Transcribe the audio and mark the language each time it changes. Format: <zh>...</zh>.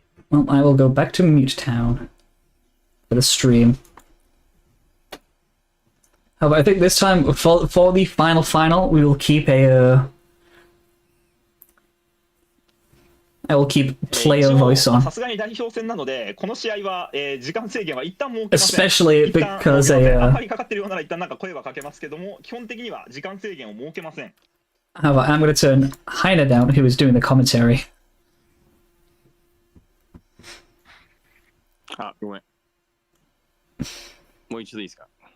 <en>Well, I will go back to Mute Town for the stream. However, I think this time for the final, we will keep a. I will keep player voice on.</en> <ja>さすがに代表戦なので、この試合は、時間制限は一旦設けません。</ja> <en>Especially</en> <ja>一旦</ja> <en>because あ a.</en> <ja>まりかかってるようなら一旦なんか声はかけますけども、基本的には時間制限を設けません。</ja> <en>However, I'm going to turn Heine down, who is doing the commentary.</en> <ja>あ、ごめん。もう一度いいですか。</ja>